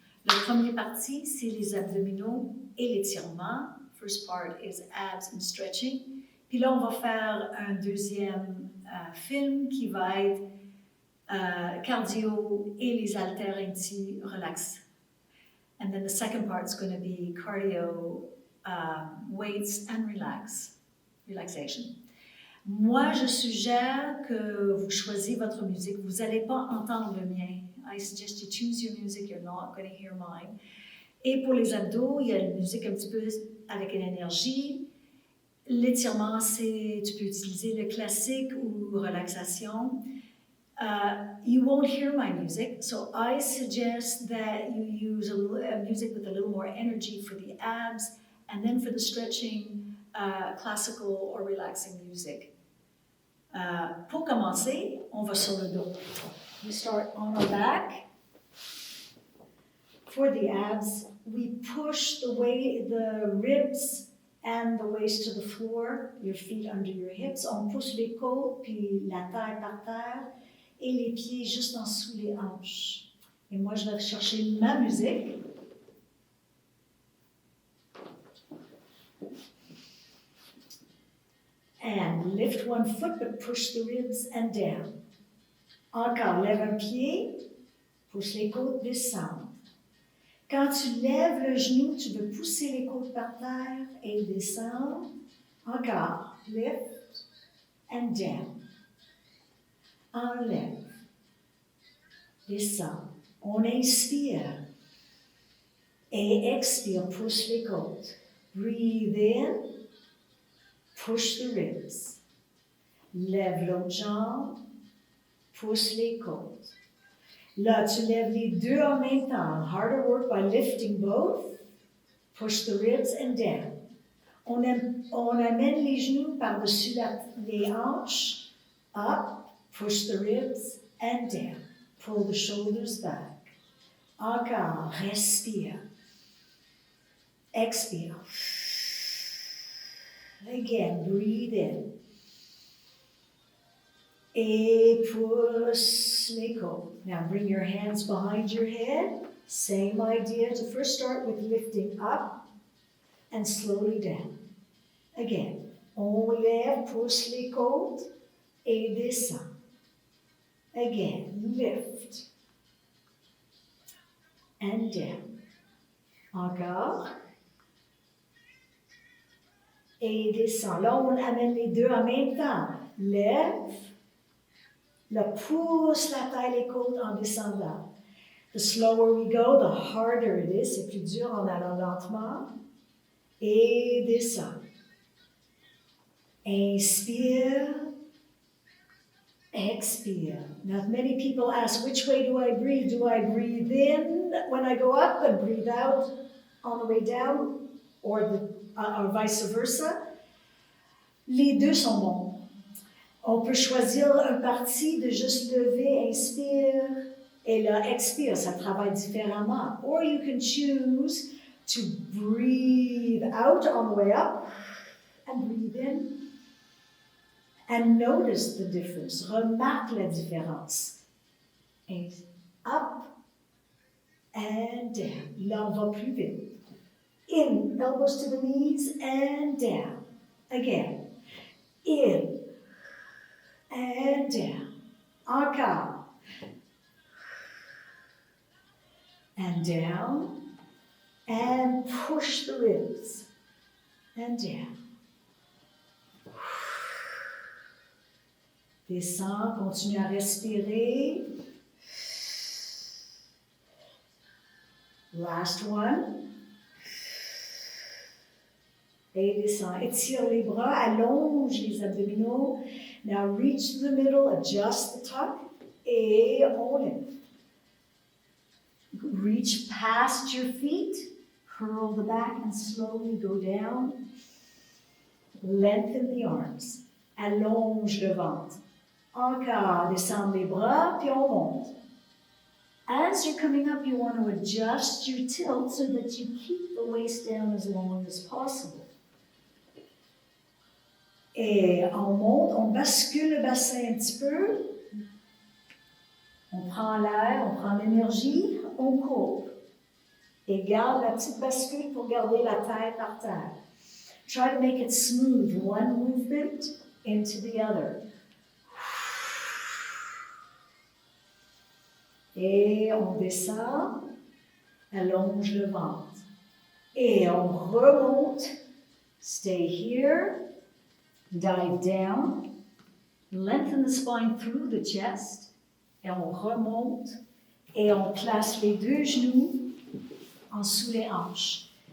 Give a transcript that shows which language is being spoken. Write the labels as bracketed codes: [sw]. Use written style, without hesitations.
[fr] La première partie, c'est les abdominaux et l'étirement. [en] First part is abs and stretching. [fr] Puis là, on va faire un deuxième film qui va être cardio et les haltères anti-relax. [en] And then the second part is going to be cardio, weights and relaxation. [fr] Moi, je suggère que vous choisissiez votre musique. Vous n'allez pas entendre le mien. [en] I suggest you choose your music. You're not going to hear mine. [fr] Et pour les abdos, il y a une musique un petit peu avec une énergie. L'étirement, tu peux utiliser le classique ou relaxation. [en] You won't hear my music, so I suggest that you use a music with a little more energy for the abs, and then for the stretching, classical or relaxing music. [fr] Pour commencer, on va sur le dos. [en] We start on our back. For the abs, we push the ribs and the waist to the floor, your feet under your hips. [fr] On pousse les côtes, puis la taille par terre, et les pieds juste en dessous les hanches. Et moi, je vais chercher ma musique. [en] And lift one foot, but push the ribs and down. [fr] Encore, lève un pied, pousse les côtes, descendre. Quand tu lèves le genou, tu veux pousser les côtes par terre et descendre. Encore, [en] lift and down. [fr] Enlève, descend. On inspire et expire, pousse les côtes. [en] Breathe in, push the ribs. [fr] Lève l'autre jambe, pousse les côtes. Là, tu lèves les deux en même temps. [en] Harder work by lifting both. Push the ribs and down. [fr] On amène les genoux par-dessus les hanches. [en] Up, push the ribs and down. Pull the shoulders back. [fr] Encore, respire. Expire. [en] Again, breathe in. [fr] Et pousse les côtes. [en] Now bring your hands behind your head. Same idea to first start with lifting up and slowly down. [fr] Again, on lève, pousse les côtes et descend. [en] Again, lift and down. Encore. [fr] Et descend. Là, on amène les deux en même temps. Lève. Là, pousse la taille, les côtes en descendant. [en] The slower we go, the harder it is. [fr] C'est plus dur en allant lentement. Et descend. Inspire. Expire. [en] Now, many people ask, which way do I breathe? Do I breathe in when I go up and breathe out on the way down? Or vice versa? [fr] Les deux sont bons. On peut choisir un parti de juste lever, inspire, et là, expire. Ça travaille différemment. [en] Or you can choose to breathe out on the way up and breathe in. And notice the difference. [fr] Remarque la différence. [en] Et up and down. [fr] Là, on va plus vite. [en] In, elbows to the knees and down. Again. In and down. Encore. And down. And push the ribs. And down. [fr] Descends, continue à respirer. [en] Last one. [fr] Et descends. Étire les bras, allonge les abdominaux. [en] Now reach to the middle, adjust the tuck, [fr] et on [en] lift. Reach past your feet, curl the back and slowly go down. Lengthen the arms. [fr] Allonge le ventre. Encore, descendre les bras, puis on monte. [en] as you're coming up, you want to adjust your tilt so that you keep the waist down as long as possible. [fr] Et on monte, on bascule le bassin un petit peu. On prend l'air, on prend l'énergie, on court. Et garde la petite bascule pour garder la tête par terre. [en] Try to make it smooth, one movement into the other. [fr] Et on descend, allonge le ventre. Et on remonte, [en] stay here, dive down, lengthen the spine through the chest, [fr] et on remonte, et on place les deux genoux en sous les hanches.